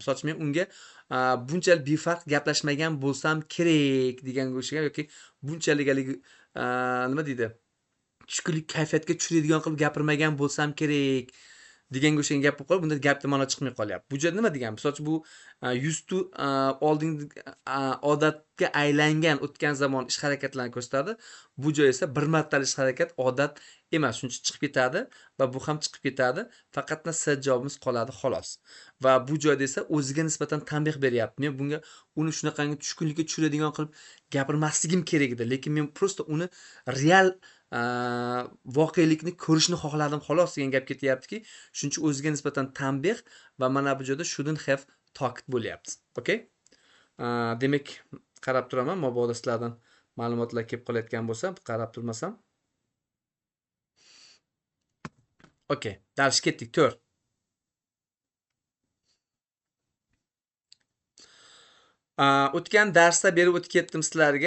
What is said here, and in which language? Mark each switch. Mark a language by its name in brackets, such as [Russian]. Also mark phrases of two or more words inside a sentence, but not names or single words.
[Uzbek] Misol uchun men unga bunchalik befarq gaplashmagan bo'lsam kerak deganga o'xshagan yoki bunchalik nima deydi? Tushkunlik kayfiyatga tushiradigan qilib gapirmagan bo'lsam kerak deganga o'xshagan gap bo'lib qolib, bunda gapda ma'no chiqmay qolyapti. Bu yerda nima degan? Misol uchun bu [English] used to [Uzbek] oldingi odatga aylangan o'tgan zamon ish harakatlarini ko'rsatadi. Bu joy esa bir martalik ish harakat odat emas, shuncha chiqib ketadi va bu ham chiqib ketadi. Faqatna s javobimiz qoladi xolos. Va bu joyda esa o'ziga nisbatan tanbeh beryapti. Men bunga uni shunaqangi tushkunlikka tushiradigan qilib gapirmasligim kerak edi, lekin men prosta uni real voqelikni ko'rishni xohladim xolos degan gap ketyaptiki, shuncha o'ziga nisbatan tanbeh va mana bu joyda [English] shouldn't have talked [Uzbek] bo'lyapti. Okay? Demak, qarab turaman, mabodo sizlardan ma'lumotlar kelib qolayotgan bo'lsa, qarab turmasam. Okay, dars ketdik. 4. O'tgan darsda berib o'tib ketdim sizlarga.